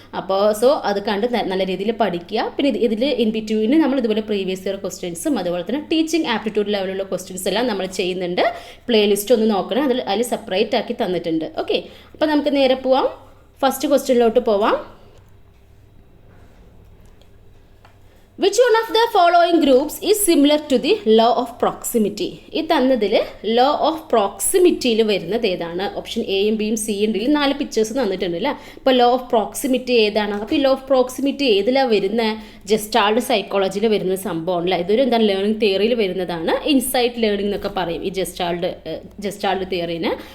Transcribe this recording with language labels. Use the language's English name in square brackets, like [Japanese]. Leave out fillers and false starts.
[Malayalam] അപ്പോൾ അത് കണ്ട് നല്ല രീതിയിൽ പഠിക്കുക. പിന്നെ ഇതിൽ ഇൻ ബിറ്റ്വീന് നമ്മൾ ഇതുപോലെ പ്രീവിയസ് ഇയർ ക്വസ്റ്റ്യൻസും അതുപോലെ തന്നെ ടീച്ചിങ് ആപ്റ്റിറ്റ്യൂഡ് ലെവലുള്ള ക്വസ്റ്റ്യൻസ് എല്ലാം നമ്മൾ ചെയ്യുന്നുണ്ട്. പ്ലേലിസ്റ്റ് ഒന്ന് നോക്കണം, അതിൽ സെപ്പറേറ്റ് ആക്കി തന്നിട്ടുണ്ട്. ഓക്കെ, അപ്പോൾ നമുക്ക് നേരെ പോവാം, ഫസ്റ്റ് ക്വസ്റ്റ്യനിലോട്ട് പോവാം. [English] Which one of the following groups is similar to the law of proximity? [Malayalam] ഈ തന്നതിൽ ലോ ഓഫ് പ്രോക്സിമിറ്റിയിൽ വരുന്നത് ഏതാണ്? ഓപ്ഷൻ എയും ബിയും സിയും ഡിയിൽ 4 പിക്ചേഴ്സ് തന്നിട്ടുണ്ട് അല്ലേ. അപ്പോൾ ലോ ഓഫ് പ്രോക്സിമിറ്റി ഏതാണ്? അപ്പോൾ ഈ ലോ ഓഫ് പ്രോക്സിമിറ്റി ഏതിലാണ് വരുന്നത്? ജസ്റ്റാൾഡ് സൈക്കോളജിയിൽ വരുന്ന സംഭവം അല്ല, ഇതൊരു എന്താണ് ലേണിംഗ് തിയറിയിൽ വരുന്നതാണ്. ഇൻസൈറ്റ് ലേണിംഗ് എന്നൊക്കെ പറയും ഈ ജസ്റ്റാൾഡ് തിയറിന്.